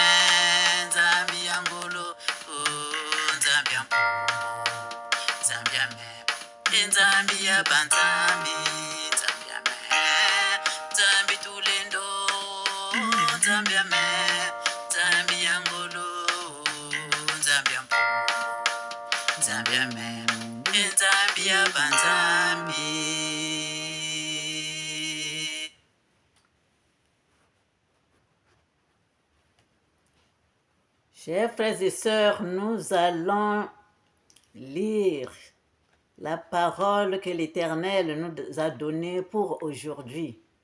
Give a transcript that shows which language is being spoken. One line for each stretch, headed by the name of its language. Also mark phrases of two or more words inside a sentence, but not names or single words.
Kongo: Angolo, Zambi Zambi Banzambi, Zambi Tulendo, Zambi Angolo, Zambi Banzambi.
French: Chers frères et sœurs, nous allons lire la parole que l'Éternel nous a donnée pour aujourd'hui.